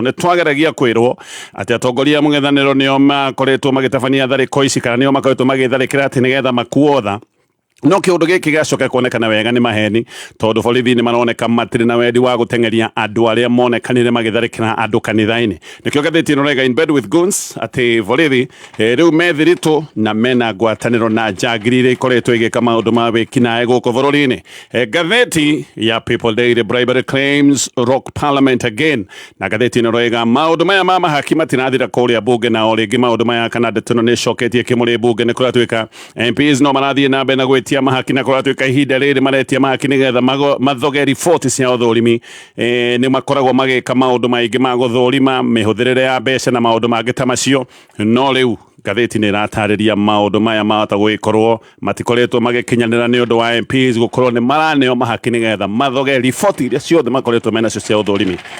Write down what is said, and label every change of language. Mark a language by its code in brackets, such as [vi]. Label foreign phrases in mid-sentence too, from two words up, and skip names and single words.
[ki] Nĩ twageragia kwĩrwo atĩ atongoria mũng'ethanĩro nĩo makoretwo magĩtabania tharĩko ici kana nĩo makoretwo magĩtharĩkĩra atĩ nĩgetha makuotha. No kĩũndũ gĩkĩ gĩgacoka kuonekana wega nĩ maheni tondũ borithi nĩ maroneka matirĩ na wendi wa gũteng'eria andũ arĩa monekanire magĩtharĩkĩra andũ kanitha-inĩ. Nĩkĩo gatheti ĩno rega [en] in bed with goons [ki] atĩ borithi rĩu methiritũ na mena ngwatanĩro na njagiri iria ikoretwo igĩka maũndũ ma wĩkinaĩ gũkũ bũrũri-inĩ. Gatheti ya [en] People Daily, bribery claims rock parliament again, [ki] na gatheti ĩno rega maũndũ maya ma mahaki matinathira kũrĩa bunge, na o rĩngĩ maũndũ maya kana ndeto ĩno nĩ ĩcoketie kĩmũrĩ bunge. Nĩ kũratuĩka MPs no marathiĩ na mbere na gwĩtia mahaki na kũratuĩka ihinda rĩrĩ maretia mahaki nĩgetha mathoge riboti cia ũthũrimi. Nĩ makoragwo magĩka maũndũ maingĩ ma gũthũrima mĩhũthĩrĩre ya mbeca na maũndũ mangĩ ta macio, no rĩu gatheti nĩ ĩratarĩria maũndũ maya mahota gũgĩkorwo matikoretwo magĩkinyanĩra nĩ ũndũ wa MPs gũkorwo nĩ maraneo mahaki nĩgetha mathoge riboti iria ciothe makoretwo menacio cia ũthũrimi.